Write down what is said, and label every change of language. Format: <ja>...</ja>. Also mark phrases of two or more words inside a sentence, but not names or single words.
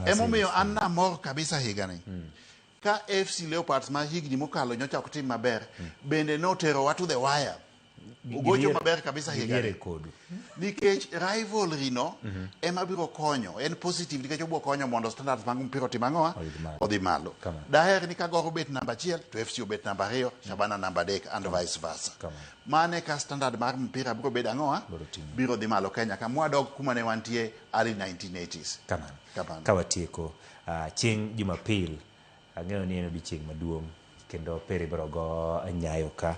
<luo>Emomiyo an namor kabisa higani. Ka AFC Leopards ma higni mokalo nyocha ok tim maber, bende notero</luo> <en>to the wire.</en> <luo>Ugocho maber kabisa higani. Nikech rivalry no ema biro konyo, en positive nikech obiro konyo mondo standards mag mpira otim ang'owa odhi malo. Daher ni ka Gor obet namba 1 to FC obet namba 2, Shabana namba 3</luo> <en>and vice versa.</en> <luo>Mane ka standard mar mpira biro bedo ang'owa biro dhi malo Kenya ka mwadog kuma ne wantie early 1980s. Kawatieko chieng' Jumapil, ang'eyo ni en odiechieng' maduong' kendo pere biro go Nyaka</luo>